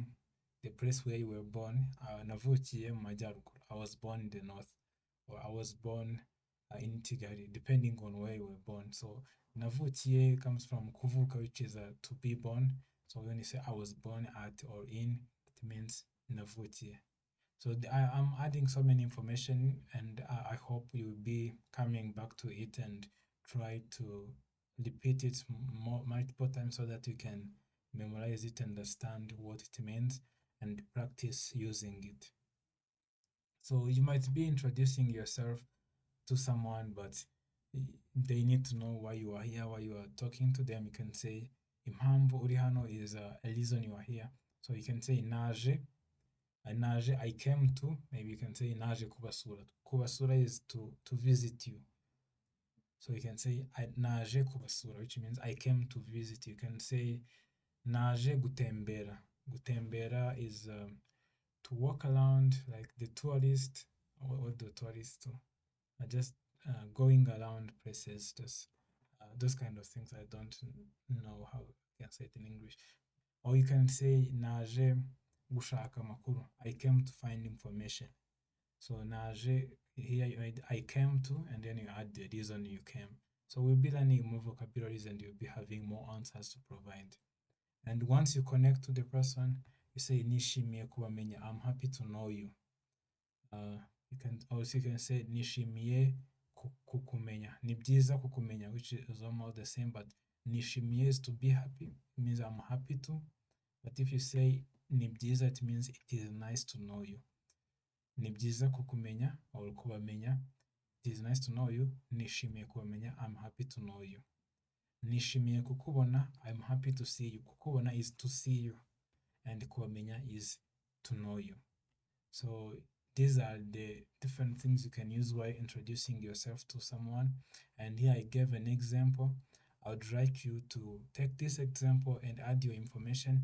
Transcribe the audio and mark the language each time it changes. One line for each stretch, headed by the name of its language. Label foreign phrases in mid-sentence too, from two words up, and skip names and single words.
English: The place where you were born,
Kinyarwanda: navukiye mu majyaruguru.
English: I was born in the north, or I was born in Tigari, depending on where you were born. So navukiye comes from kuvuka, which is to be born. So when you say I was born at or in, it means navukiye. So I'm adding so many information, and I hope you'll be coming back to it and try to repeat it multiple times so that you can memorize it, understand what it means, and practice using it. So you might be introducing yourself to someone, but they need to know why you are here, why you are talking to them. You can say
Kinyarwanda: impamvu uri hano
English: is a reason you are here. So you can say
Kinyarwanda: naje, naje,
English: I came to. Maybe you can say
Kinyarwanda: naje kubasura.
English: Kubasura is to visit you. So you can say
Kinyarwanda: naje kubasura,
English: which means I came to visit you. You can say
Kinyarwanda: naje gutembera.
English: Gutembera is to walk around, like the tourist. What the tourists do? Just going around places, just those kind of things. I don't know how I can say it in English. Or you can say
Kinyarwanda: naje gushaka amakuru.
English: I came to find information. So naje, here you add I came to, and then you add the reason you came. So we'll be learning more vocabularies and you'll be having more answers to provide. And once you connect to the person, you say
Kinyarwanda: nishimiye kubamenya.
English: I'm happy to know you. You can say
Kinyarwanda: nishimiye kukumenya. Ni byiza kukumenya,
English: which is almost the same, but nishimiye is to be happy. It means I'm happy to. But if you say
Kinyarwanda: ni byiza,
English: it means it is nice to know you.
Kinyarwanda: Ni byiza kukumenya or kubamenya.
English: It is nice to know you.
Kinyarwanda: Nishimiye kubamenya.
English: I'm happy to know you.
Kinyarwanda: Nishimiye kukubona.
English: I'm happy to see you. Kukubona is to see you. And kubamenya is to know you. So these are the different things you can use while introducing yourself to someone. And here I gave an example. I would like you to take this example and add your information.